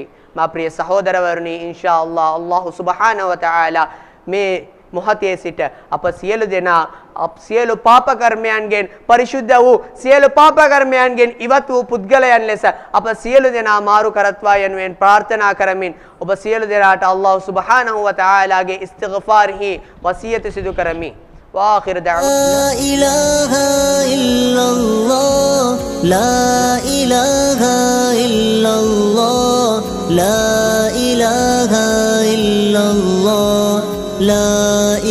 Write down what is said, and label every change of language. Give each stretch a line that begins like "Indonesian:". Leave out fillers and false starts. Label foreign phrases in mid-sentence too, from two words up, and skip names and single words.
Sinhala: මා ප්‍රිය සහෝදරවරුනි,
Arabic: إن شاء الله
Sinhala: අල්ලාහ්
Arabic: سبحانه وتعالى
Sinhala: මේ මොහොතේ සිට අප සියලු දෙනා සියලු පාප කර්මයන්ගෙන් පරිශුද්ධ වූ සියලු පාප කර්මයන්ගෙන් ඉවත් වූ පුද්ගලයන් ලෙස අප සියලු දෙනා මාරු කරත්වා යනුවෙන් ප්‍රාර්ථනා කරමින් ඔබ සියලු දෙනාට අල්ලාහ්
Arabic: سبحانه وتعالى
Sinhala: ඉස්තිග්ෆාර්හි වසියත සිදු කරමි.
Arabic: وآخر دعوانا لا إله إلا الله لا إله إلا الله لا إله إلا الله لا